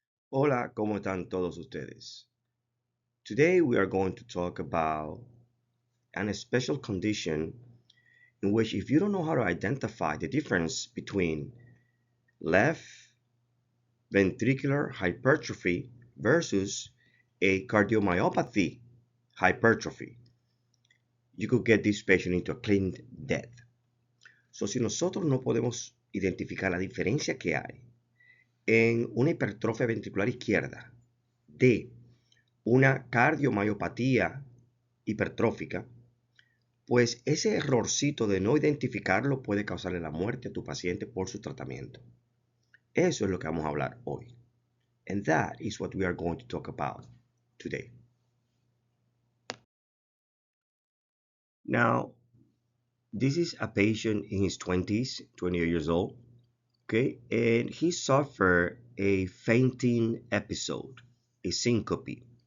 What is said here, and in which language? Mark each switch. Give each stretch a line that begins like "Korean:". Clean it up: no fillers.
Spanish: Hola, ¿cómo están todos ustedes?
English: Today we are going to talk about an special condition in which if you don't know how to identify the difference between left ventricular hypertrophy versus a cardiomyopathy hypertrophy, you could get this patient into a clean death.
Spanish: So, si nosotros no podemos identificar la diferencia que hay en una hipertrofia ventricular izquierda de una cardiomyopatía hipertrófica, pues ese errorcito de no identificarlo puede causarle la muerte a tu paciente por su tratamiento. Eso es lo que vamos a hablar hoy.
English: And that is what we are going to talk about today. Now, this is a patient in his 20s, 28 years old, okay, and he suffered a fainting episode, a syncope.